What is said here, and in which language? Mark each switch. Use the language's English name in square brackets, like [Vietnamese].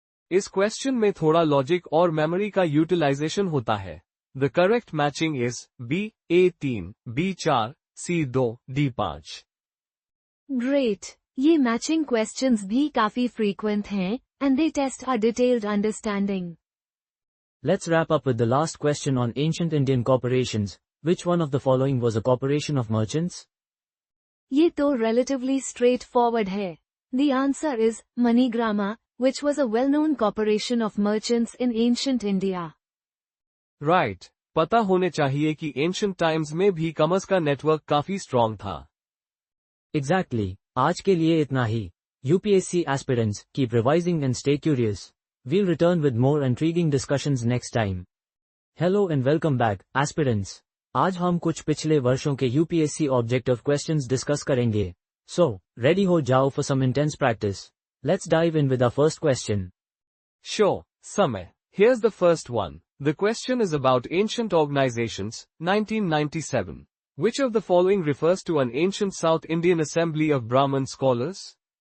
[Hindi] इस क्वेश्चन में थोड़ा लॉजिक और मेमोरी का यूटिलाइजेशन होता है. [English] The correct matching is B. A3, B4, C2, D5. Great. [Hindi] ये मैचिंग क्वेश्चंस भी काफी फ्रीक्वेंट हैं, [English] and they test our detailed understanding. Let's wrap up with the last question on ancient Indian corporations. Which one of the following was a corporation of merchants? [Hindi] ये तो [English] relatively straightforward [Hindi] है. [English] The answer is MoneyGramma, which was a well-known corporation of merchants in ancient India. Right. [Hindi] पता होने चाहिए कि ancient times में भी commerce का नेटवर्क काफी स्ट्रॉन्ग था. Exactly. आज के लिए इतना ही. [English] UPSC aspirants, keep revising and stay curious. We'll return with more intriguing discussions next time. Hello and welcome back, aspirants. [Hindi] आज हम कुछ पिछले वर्षों के UPSC ऑब्जेक्टिव क्वेश्चंस डिस्कस करेंगे. [English] So, ready [Hindi] हो जाओ [English] for some intense practice. Let's dive in with our first question. Sure, Samay. Here's the first one. The question is about ancient organizations, 1997. Which of the following refers to an ancient South Indian assembly of Brahmin scholars?